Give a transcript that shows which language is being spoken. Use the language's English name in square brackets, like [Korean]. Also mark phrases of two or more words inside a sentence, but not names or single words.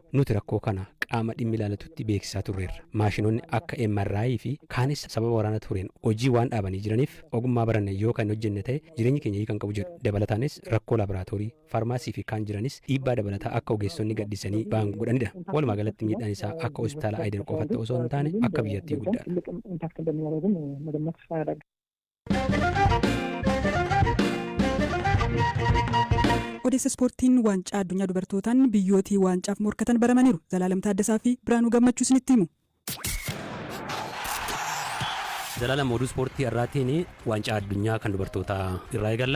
[Oromo] Nuti rakkoo kana qaama dhimmi ilaalatutti beeksisaa turreerra. Maashinoonni akka MRI fi kaanis sababa waraana tureen hojii waan dhaabanii jiraniif ogummaa baranne yoo kan hojjenne ta'e jireenyi keenya kan qabu jedhu. Dabalataanis rakkoo laaboraatoorii, faarmaasii fi kaan jiranis dhiibbaa dabalataa akka ogeessonni gadhiisanii ba'an godhanidha. Walumaa galatti miidhaan isaa akka hospitaala Haayidar qofatti osoo hin taane akka biyyattii guddaadha. [Amharic] ኢምፓክት እንደሚያደርግም መገመት አያዳግም። [Oromo] Odeessa ispoortiin waancaa addunyaa dubartootaan biyyootii waancaaf morkatan baramaniiru. Zalaalam Taaddasaa fi Biraanuu Gammachuu isinitti himu. Zalaalam oduu ispoortii irraatiin waancaa addunyaa kan dubartootaa irraa eegalla.